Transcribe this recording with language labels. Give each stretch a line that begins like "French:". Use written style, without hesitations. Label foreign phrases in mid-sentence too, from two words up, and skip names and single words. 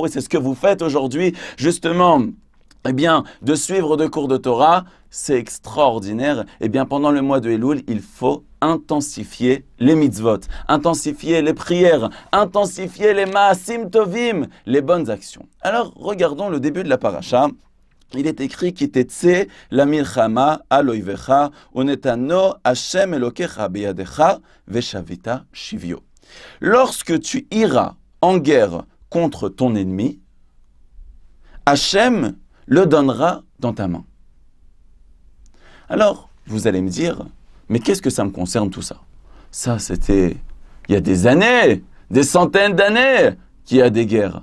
French: Et c'est ce que vous faites aujourd'hui, justement. Eh bien, de suivre de cours de Torah, c'est extraordinaire. Eh bien, pendant le mois de Elul, il faut intensifier les mitzvot, intensifier les prières, intensifier les
Hebrew: מעשים טובים,
French: les bonnes actions. Alors, regardons le début de la paracha. Il est écrit
Hebrew: כי תצא למלחמה על אויבך ונתנו השם אלוקיך בידך ושבית שביו.
French: Lorsque tu iras en guerre contre ton ennemi, Hashem le donnera dans ta main. Alors, vous allez me dire, mais qu'est-ce que ça me concerne tout ça? Ça, c'était il y a des années, des centaines d'années qu'il y a des guerres.